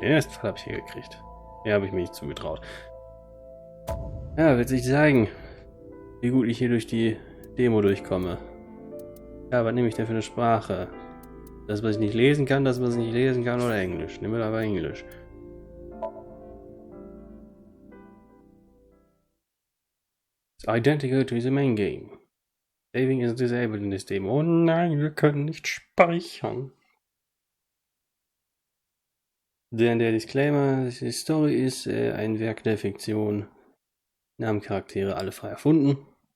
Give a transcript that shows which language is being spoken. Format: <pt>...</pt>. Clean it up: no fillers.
<de>Den ersten Fall habe ich hier gekriegt. Den habe ich mir nicht zugetraut. Ja, wird sich zeigen, wie gut ich hier durch die Demo durchkomme. Ja, was nehme ich denn für eine Sprache? Das, was ich nicht lesen kann, das, was ich nicht lesen kann, oder Englisch? Nehmen wir aber Englisch.</de> <en>It's identical to the main game. Saving is disabled in this Demo.</en> <de>Oh nein, wir können nicht speichern. Denn der Disclaimer, die Story ist ein Werk der Fiktion. Namen, Charaktere, alle frei erfunden.</de>